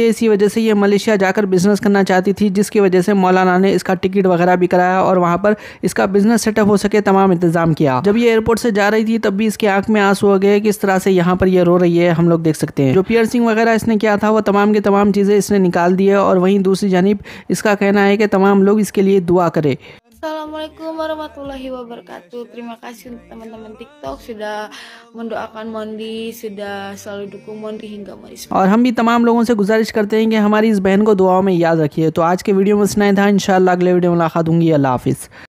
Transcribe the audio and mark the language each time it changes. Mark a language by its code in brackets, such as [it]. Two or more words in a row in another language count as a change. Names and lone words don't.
[ur] اسی وجہ سے یہ ملیشیا جا کر بزنس کرنا چاہتی تھی، جس کی وجہ سے مولانا نے اس کا ٹکٹ وغیرہ بھی کرایا اور وہاں پر اس کا [en] business setup [ur] ہو سکے تمام انتظام کیا. جب یہ ائیرپورٹ سے جا رہی تھی تب بھی اس کی آنکھ میں آنسو ہو گئے۔ کس طرح سے یہاں پر یہ رو رہی ہے ہم لوگ دیکھ سکتے ہیں. جو پیئرسنگ وغیرہ اس نے کیا تھا وہ تمام کی تمام چیزیں اس نے نکال دی ہے. اور وہیں دوسری جانب اس کا کہنا ہے کہ تمام لوگ اس کے لیے دعا کریں. [ar] السلام عليكم ورحمة الله وبركاته. [id] Terima kasih untuk teman-teman TikTok sudah mendoakan Mondi, sudah selalu dukung Mondi hingga Mondi. [ur] اور ہم بھی تمام لوگوں سے گزارش کرتے ہیں کہ ہماری اس بہن کو دعاؤں میں یاد رکھیے. تو آج کے ویڈیو میں اتنا ہی تھا۔ ان شاء اللہ اگلے ویڈیو میں ملاقات ہوں گی. اللہ حافظ.